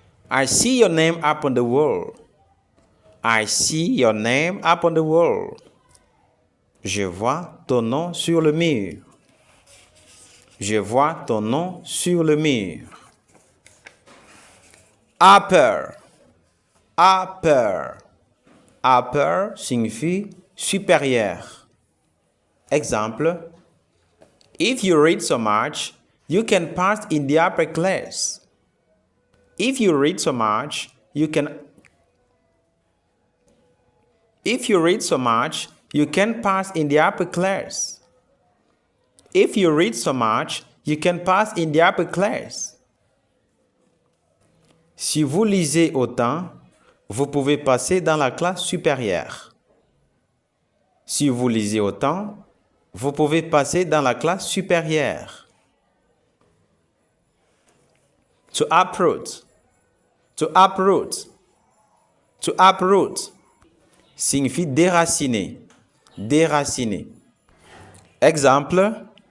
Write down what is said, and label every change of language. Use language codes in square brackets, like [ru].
[en] I see your name up on the wall. I see your name up on the wall. [fr] Je vois ton nom sur le mur. Je vois ton nom sur le mur. [en] Upper. Upper. Upper [fr] signifie supérieur. Exemple. [en] If you read so much, you can pass in the upper class. If you read so much, you can. If you read so much, you can pass in the upper class. If you read so much, you can pass in the upper class. [fr] Si vous lisez autant, vous pouvez passer dans la classe supérieure. Si vous lisez autant, vous pouvez passer dans la classe supérieure. [en] To uproot. To uproot. To uproot [fr] signifie déraciner. Déraciner. Exemple.